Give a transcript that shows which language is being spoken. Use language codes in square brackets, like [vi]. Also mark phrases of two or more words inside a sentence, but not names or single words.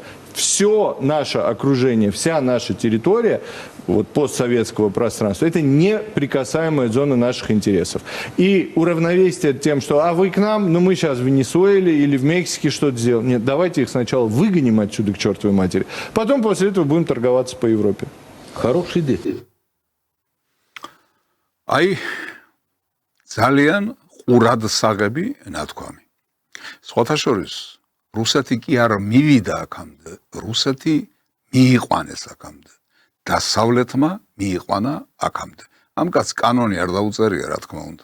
[ru] Все наше окружение, вся наша территория вот, постсоветского пространства, это неприкасаемая зона наших интересов. И уравновесить это тем, что вы к нам, но мы сейчас в Венесуэле или в Мексике что-то сделаем. Нет, давайте их сначала выгоним отсюда к чертовой матери. Потом после этого будем торговаться по Европе. Хорошая идея. Ай, [ka] ძალიან ყურად საღები ნათქვამი. სხვათა შორის, რუსეთი კი არ მივიდა აქამდე, რუსეთი მიიყვანეს აქამდე. დასავლეთმა მიიყვანა აქამდე. ამ კაც კანონი არ დაუწერია, რა თქმა უნდა.